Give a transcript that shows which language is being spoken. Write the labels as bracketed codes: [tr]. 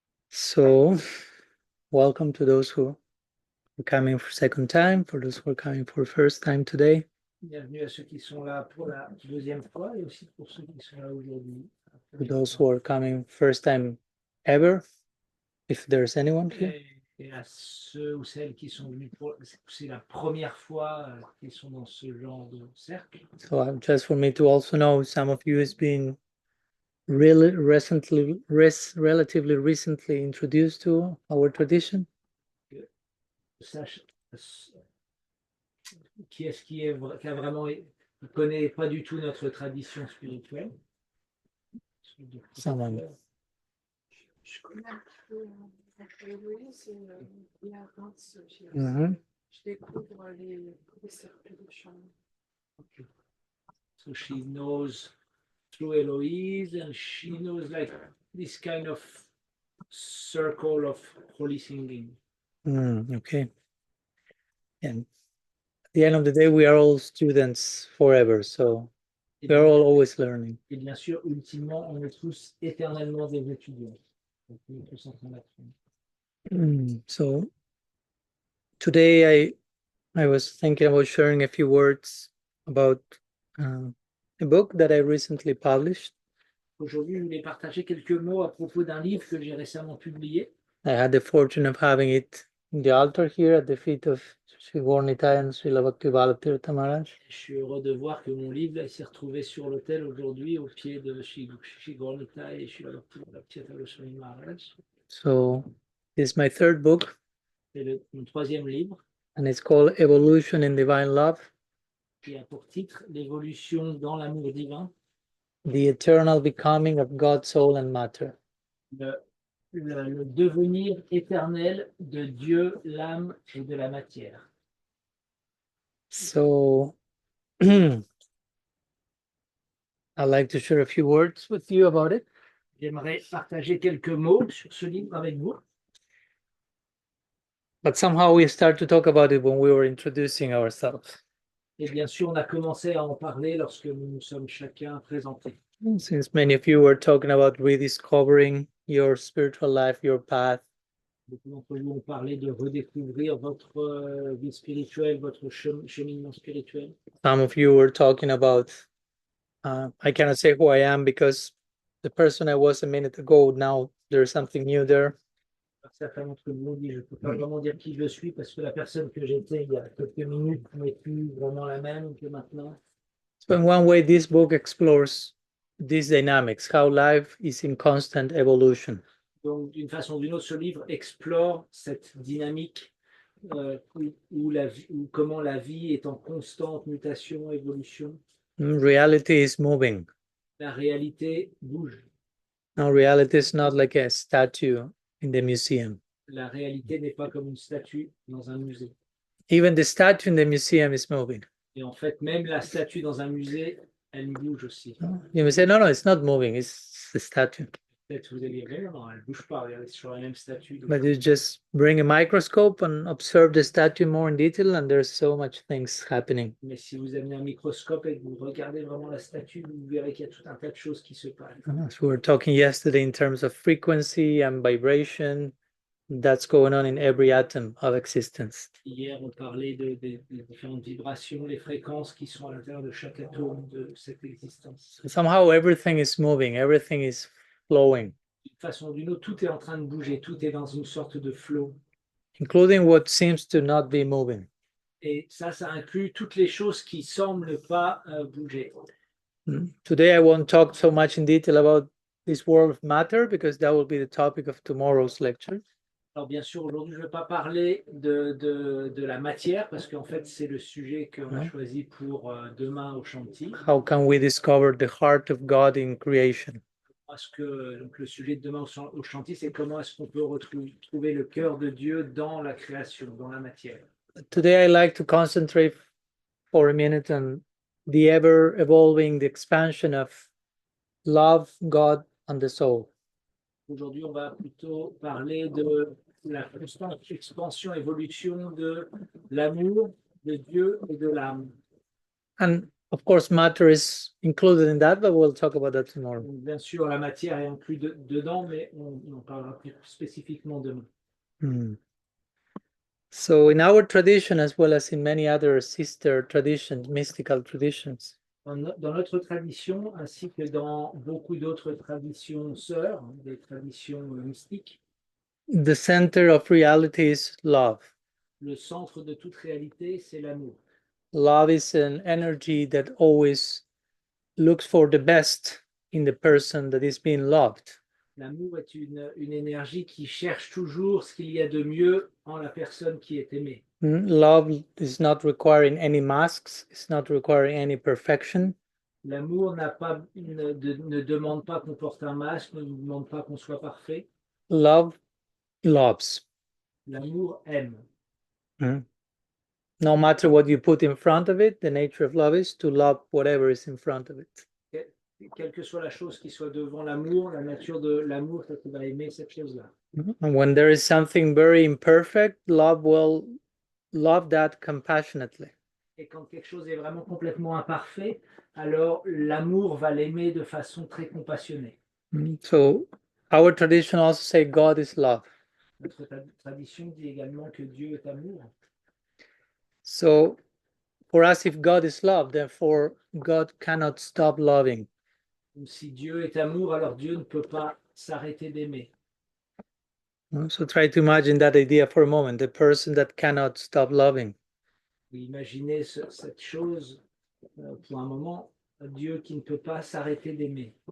[en] So, welcome to those who are coming for second time, for those who are coming for first time today. [fr] Bienvenue à ceux qui sont là pour la deuxième fois et aussi pour ceux qui sont là aujourd'hui. [en] For those who are coming first time ever, if there's anyone here. [fr] Et à ceux ou celles qui sont venus pour c'est la première fois qu'ils sont dans ce genre de cercle. [en] So just for me to also know, some of you has been really relatively recently introduced to our tradition. [fr] Sache qui est-ce qui a vraiment qui connaît pas du tout notre tradition spirituelle. [en] Someone. [fr] Je connais un peu Héloïse et il y a Vince. Je découvre les cercles de chant. [en] Okay. So she knows through Eloise, and she knows like this kind of circle of holy singing. Okay. And at the end of the day, we are all students forever, so we are all always learning. [fr] Et bien sûr, ultimement, on est tous éternellement des étudiants. Donc, on est tous en train d'apprendre. [en] So today I was thinking about sharing a few words about a book that I recently published. [fr] Aujourd'hui, je voulais partager quelques mots à propos d'un livre que j'ai récemment publié. [en] I had the fortune of having it in the altar here at the feet of Sri Gornita and Sri Bhakti Balatirtha Maharaj. [fr] Je suis heureux de voir que mon livre s'est retrouvé sur l'autel aujourd'hui au pied de Sri Gornita et Sri Bhakti Maharaj. [en] So this is my third book. [fr] C'est mon troisième livre. [en] And it's called Evolution in Divine Love. [fr] Qui a pour titre L'évolution dans l'amour divin. [en] The eternal becoming of God, soul and matter. [fr] Le devenir éternel de Dieu, l'âme et de la matière. [en] So I'd like to share a few words with you about it. [fr] J'aimerais partager quelques mots sur ce livre avec vous. [en] But somehow we start to talk about it when we were introducing ourselves. [fr] Et bien sûr, on a commencé à en parler lorsque nous nous sommes chacun présentés. [en] Since many of you were talking about rediscovering your spiritual life, your path. [fr] Beaucoup d'entre vous ont parlé de redécouvrir votre vie spirituelle, votre cheminement spirituel. [en] Some of you were talking about, I cannot say who I am because the person I was a minute ago, now there's something new there. [fr] Certains d'entre vous ont dit, je ne peux pas vraiment dire qui je suis parce que la personne que j'étais il y a quelques minutes n'est plus vraiment la même que maintenant. [en] So in one way, this book explores these dynamics, how life is in constant evolution. [fr] Donc, d'une façon ou d'une autre, ce livre explore cette dynamique où comment la vie est en constante mutation, évolution. [en] Reality is moving. [fr] La réalité bouge. [en] No, reality is not like a statue in the museum. [fr] La réalité n'est pas comme une statue dans un musée. [en] Even the statue in the museum is moving. [fr] Et en fait, même la statue dans un musée, elle bouge aussi. [en] You may say, no, it's not moving, it's the statue. [fr] Peut-être vous allez dire, non, elle ne bouge pas, regardez, c'est sur la même statue. [en] But you just bring a microscope and observe the statue more in detail, and there's so much things happening. [fr] Mais si vous amenez un microscope et que vous regardez vraiment la statue, vous verrez qu'il y a tout un tas de choses qui se passent. [en] So we were talking yesterday in terms of frequency and vibration. That's going on in every atom of existence. [fr] Hier, on parlait des différentes vibrations, les fréquences qui sont à l'intérieur de chaque atome de cette existence. [en] So somehow everything is moving, everything is flowing. [fr] D'une façon ou d'une autre, tout est en train de bouger, tout est dans une sorte de flow. [en] Including what seems to not be moving. [fr] Et ça inclut toutes les choses qui semblent pas bouger. [en] Today I won't talk so much in detail about this world of matter because that will be the topic of tomorrow's lecture. [fr] Alors bien sûr, aujourd'hui, je ne vais pas parler de la matière parce qu'en fait, c'est le sujet qu'on a choisi pour demain au Shanti. [en] How can we discover the heart of God in creation? [fr] Parce que donc, le sujet de demain au Shanti, c'est comment est-ce qu'on peut trouver le cœur de Dieu dans la création, dans la matière. [en] Today I like to concentrate for a minute on the ever-evolving, the expansion of love, God, and the soul. [fr] Aujourd'hui, on va plutôt parler de la constante expansion, évolution de l'amour de Dieu et de l'âme. [en] And of course, matter is included in that, but we'll talk about that tomorrow. [fr] Donc, bien sûr, la matière est inclue dedans, mais on en parlera plus spécifiquement demain. [en] So in our tradition, as well as in many other sister traditions, mystical traditions, [fr] Dans notre tradition, ainsi que dans beaucoup d'autres traditions sœurs, des traditions mystiques, [en] the center of reality is love. [fr] le centre de toute réalité, c'est l'amour. [en] Love is an energy that always looks for the best in the person that is being loved. [fr] L'amour est une énergie qui cherche toujours ce qu'il y a de mieux en la personne qui est aimée. [en] Love is not requiring any masks, it's not requiring any perfection. [fr] L'amour ne demande pas qu'on porte un masque, ne demande pas qu'on soit parfait. [en] Love loves. [fr] L'amour aime. [en] No matter what you put in front of it, the nature of love is to love whatever is in front of it. [fr] Quelle que soit la chose qui soit devant l'amour, la nature de l'amour, c'est qu'il va aimer cette chose-là. [en] And when there is something very imperfect, love will love that compassionately. [fr] Et quand quelque chose est vraiment complètement imparfait, alors l'amour va l'aimer de façon très compassionnée. [en] So our tradition also say God is love. [fr] Notre tradition dit également que Dieu est amour. [en] So for us, if God is love, therefore God cannot stop loving. [fr] Donc, si Dieu est amour, alors Dieu ne peut pas s'arrêter d'aimer. [en] So try to imagine that idea for a moment, the person that cannot stop loving. [fr] Imaginez cette chose pour un moment, Dieu qui ne peut pas s'arrêter d'aimer.